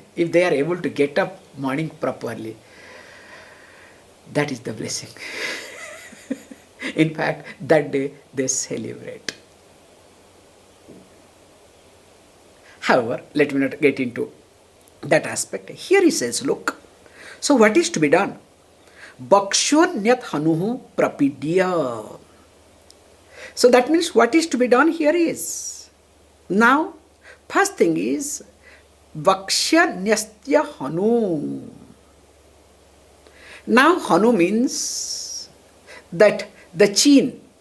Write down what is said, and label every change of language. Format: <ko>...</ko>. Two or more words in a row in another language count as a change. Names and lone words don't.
<en>If they are able to get up morning properly, that is the blessing. In fact, that day they celebrate. However, let me not get into that aspect. Here he says, look, so what is to be done?</en> <sa>Bhakshonyat hanuhu prapidya.</sa> <en>So that means what is to be done here is, now, first thing is,</en> <sa>Bhakshanyastya hanu.</sa> <en>Now, hanu means that the chin.</en>